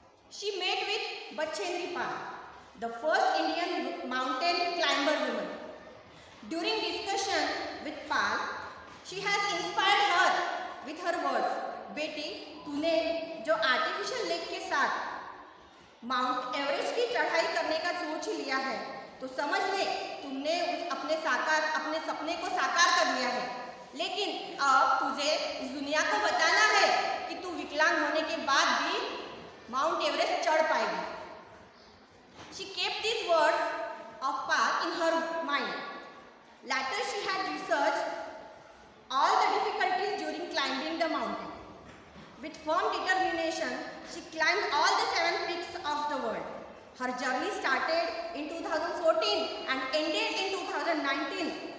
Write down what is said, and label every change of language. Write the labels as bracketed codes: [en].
[en] She met with Bachendri Pal, the first Indian mountain climber woman. During discussion with Pal, she has inspired her with her words. [hi] बेटी, तूने जो artificial leg के साथ mount Everest की चढ़ाई करने का सोच ही लिया है तो समझ ले तुमने अपने सपने को साकार कर लिया है। लेकिन अब तुझे इस दुनिया को बताना है कि तू विकलांग होने के बाद भी माउंट एवरेस्ट चढ़ पाएगी। [en] She kept these words of Pal in her mind. Later she had researched all the difficulties during climbing the mountain. With firm determination, she climbed all the 7 peaks of the world. Her journey started in 2014 and ended in 2019.